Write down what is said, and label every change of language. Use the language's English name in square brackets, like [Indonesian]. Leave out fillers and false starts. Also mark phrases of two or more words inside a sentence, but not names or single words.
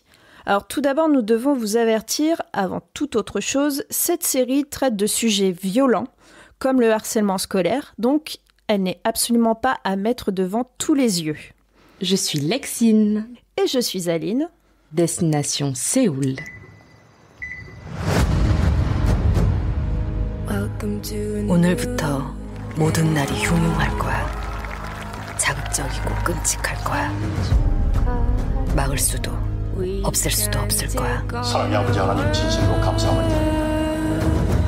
[French] Alors tout d'abord, nous devons vous avertir, avant toute autre chose, cette série traite de sujets violents, comme le harcèlement scolaire, donc elle n'est absolument pas à mettre devant tous les yeux. Je suis Lexine. Et je suis Aline. Destination Séoul. [Korean] 오늘부터 모든 날이 흉흉할 거야. 자극적이고 끔찍할 거야. 막을 수도 없앨 수도 없을 거야. 사랑의 아버지 하나님 진심으로 감사함을 드립니다.